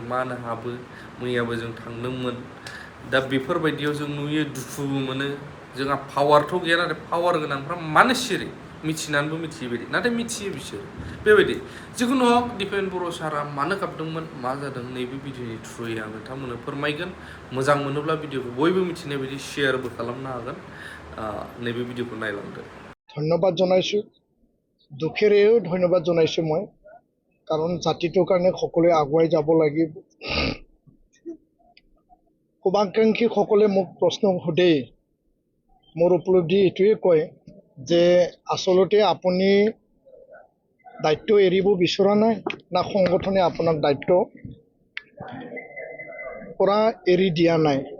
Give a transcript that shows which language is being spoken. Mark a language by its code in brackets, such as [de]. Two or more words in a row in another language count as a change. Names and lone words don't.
[brx] मानो हाबो मैयाबो जों थांदोंमोन दा बेफोरबायदियाव जों नुयो दुखुबो मोनो जोंहा पावारथ' गैया नाथाय पावार गोनांफ्रा मानो सिरि मिथिनानैबो मिथियै बायदि नाथाय मिथियो बिसोर बेबायदि जिखुनु हक दिपेन बर' सारा मानो गाबदोंमोन मा जादों नैबे भिडिअनि थ्रुयै आं नोंथांमोननो फोरमायगोन मोजां मोनोब्ला भिडिअखौ बयबो मिथिनाय बायदि शेयारबो खालामनो हागोन नैबे भिडिअखौ नायलांदो [as] ধন্যবাদ জনাইছোঁ দুখেৰেও ধন্যবাদ জনাইছোঁ মই কাৰণ জাতিটোৰ কাৰণে সকলোৱে আগুৱাই যাব লাগিব শুভাকাংক্ষীসকলে মোক প্ৰশ্ন সোধে মোৰ উপলব্ধি এইটোৱে কয় যে আচলতে আপুনি দায়িত্ব এৰিব বিচৰা নাই না সংগঠনে আপোনাক দায়িত্ব পৰা এৰি দিয়া নাই?